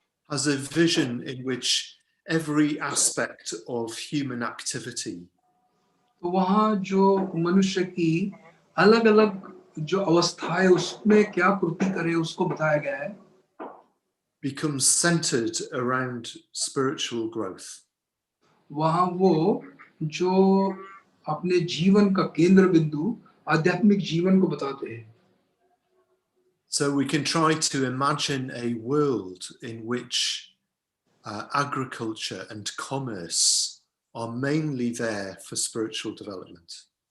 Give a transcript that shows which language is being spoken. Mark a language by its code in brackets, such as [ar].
[en] has a vision in which every aspect of human activity [hi] तो वहाँ जो मनुष्य की अलग अलग जो अवस्था है उसमें क्या कृति करे उसको बताया गया है. [en] becomes centered around spiritual growth. [hi] वहाँ वो जो अपने जीवन का केंद्र बिंदु आध्यात्मिक जीवन को बताते हैं. [en] So we can try to imagine a world in which agriculture and commerce are mainly there for spiritual development.